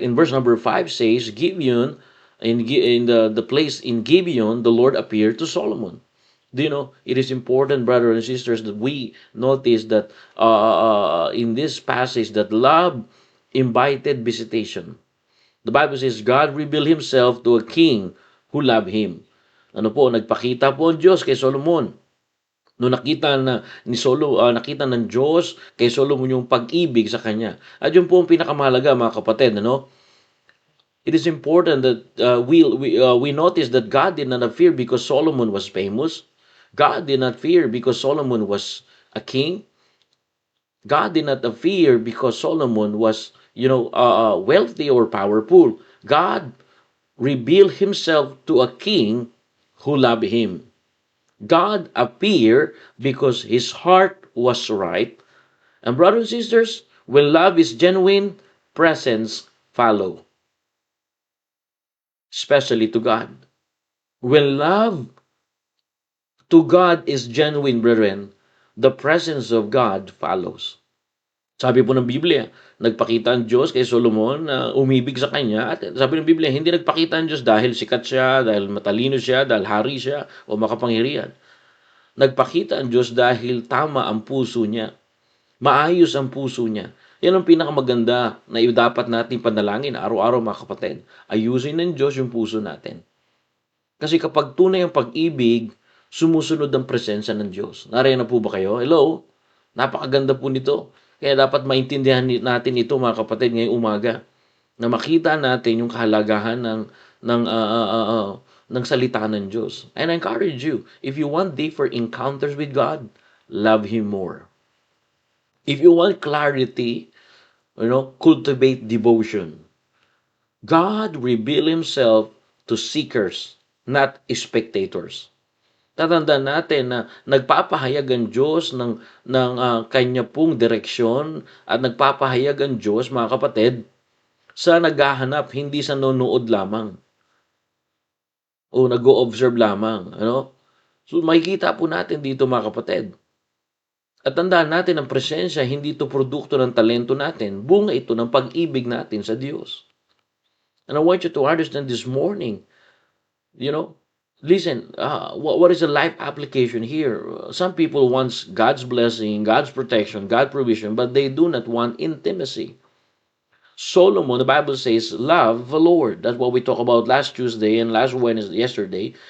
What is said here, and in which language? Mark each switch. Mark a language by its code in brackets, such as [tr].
[en] In verse number 5 says, Gibeon, in the place in Gibeon, the Lord appeared to Solomon. Do you know, it is important, brothers and sisters, that we notice that in this passage that love invited visitation. The Bible says God revealed himself to a king who loved him. [tl] Ano po, nagpakita po ang Diyos kay Solomon. No nakita ng Diyos kay Solomon yung pag-ibig sa kanya. At yun po ang pinakamahalaga, mga kapatid, ano? [en] It is important that we notice that God did not fear because Solomon was famous. God did not fear because Solomon was a king. God did not fear because Solomon was, wealthy or powerful. God revealed himself to a king who loved him. God appeared because his heart was right. And brothers and sisters, when love is genuine, presence follow, especially to God. When love to God is genuine, brethren, the presence of God follows. [tl] Sabi po ng Biblia, nagpakita ang Diyos kay Solomon na umibig sa kanya at sabi ng Biblia, hindi nagpakita ang Diyos dahil sikat siya, dahil matalino siya, dahil hari siya o makapangyarihan. Nagpakita ang Diyos dahil tama ang puso niya. Maayos ang puso niya. Yan ang pinakamaganda na dapat natin panalangin araw-araw mga kapatid. Ayusin ng Diyos yung puso natin. Kasi kapag tunay ang pag-ibig, sumusunod ang presensya ng Diyos. Nariyan na po ba kayo? [en] Hello? [tl] Napakaganda po nito. Kaya dapat maintindihan natin ito mga kapatid ngayong umaga. Na makita natin yung kahalagahan ng salita ng Diyos. [en] And I encourage you, if you want deeper encounters with God, love Him more. If you want clarity, cultivate devotion. God revealed Himself to seekers, not spectators. [tl] Tatandaan natin na nagpapahayag ang Diyos ng kanya pong direksyon at nagpapahayag ang Diyos, mga kapatid, sa naghahanap, hindi sa nanonood lamang o nag-o-observe lamang. So makikita po natin dito mga kapatid. At tandaan natin ang presensya, hindi ito produkto ng talento natin. Bunga ito ng pag-ibig natin sa Diyos. [en] And I want you to understand this morning, listen, what is the life application here? Some people want God's blessing, God's protection, God's provision, but they do not want intimacy. Solomon, the Bible says, love the Lord. That's what we talked about last Tuesday and last Wednesday, yesterday.